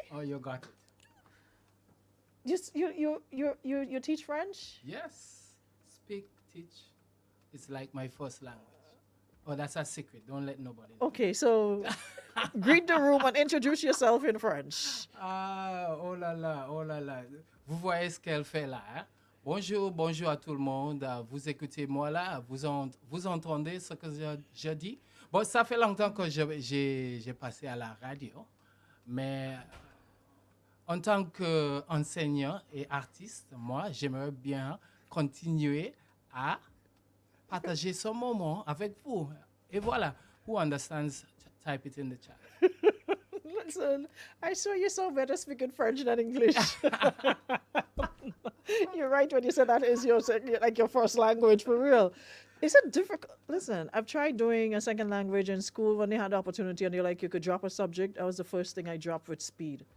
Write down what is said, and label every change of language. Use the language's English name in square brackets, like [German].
[English] Oh, you got it. You teach French? Yes. Speak, teach. It's like my first language. Oh, that's a secret. Don't let nobody know. Okay, so greet the room and introduce yourself in French. [French] Ah, oh là là, oh là là. Vous voyez ce qu'elle fait là, hein? Bonjour à tout le monde. Vous écoutez moi là, vous entendez ce que je dis? Bon, ça fait longtemps que j'ai passé à la radio, mais en tant qu'enseignant et artiste, moi, j'aimerais bien continuer à partager ce moment avec vous. Et voilà, [English] who understands, type it in the chat. Listen, I swear you sound better speaking French than English. You're right when you said that is your first language, for real. Is it difficult? Listen, I've tried doing a second language in school when they had the opportunity and you could drop a subject. That was the first thing I dropped with speed.